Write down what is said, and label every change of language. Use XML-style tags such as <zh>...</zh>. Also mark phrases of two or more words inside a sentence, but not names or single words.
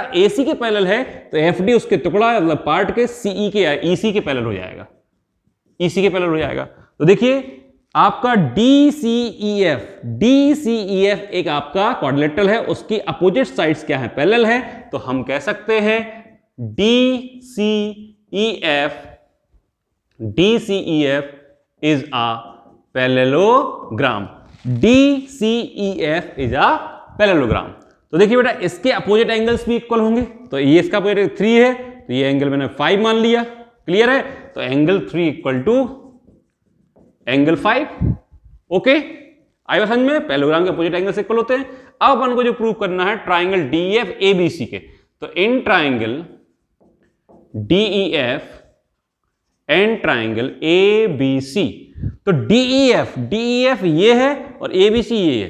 <hi>एसी के पैरेलल है, तो एफ डी उसके टुकड़ा मतलब पार्ट के सीई के ईसी के पैरेलल हो जाएगा, ईसी के पैरेलल हो जाएगा। तो देखिए आपका डीसीईएफ एक आपका क्वाड्रिलेटरल है, उसकी</hi> <en>opposite sides</en> <hi>क्या है? पैरेलल है। तो हम कह सकते हैं</hi> <en>DCEF is a parallelogram। DCEF is a parallelogram।</en> <hi>तो देखिए बेटा, इसके</hi> <en>opposite angles</en> <hi>भी इक्वल होंगे। तो ये इसका अपोजिट 3 है, तो ये एंगल मैंने 5 मान लिया। क्लियर है? तो एंगल 3</hi> <en>equal to</en> <hi>एंगल 5। ओके, आइए समझ में, पैरेललोग्राम के</hi> <en>opposite angles equal</en> <hi>होते हैं। अब अपन को जो प्रूव करना है ट्राइंगल DEF ABC के, तो इन</hi> <en>triangle DEF and triangle ABC,</en> <hi>तो DEF ये है और ABC ये है।</hi>